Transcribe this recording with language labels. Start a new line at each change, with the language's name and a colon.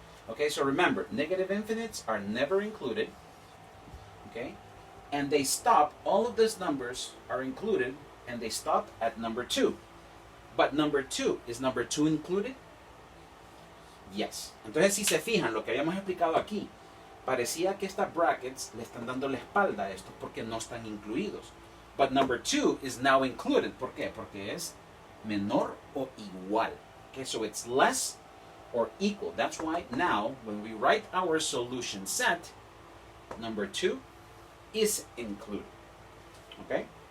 English: Okay, so remember, negative infinites are never included. Okay? And they stop, all of these numbers are included, and they stop at number 2. But number 2, is number 2 included? Yes.
Spanish: Entonces, si se fijan, lo que habíamos explicado aquí, parecía que estas brackets le están dando la espalda a esto porque no están incluidos.
English: But number 2 is now included.
Spanish: ¿Por qué? Porque es menor o igual.
English: Okay, so it's less or equal. That's why now, when we write our solution set, number 2 is included. Okay?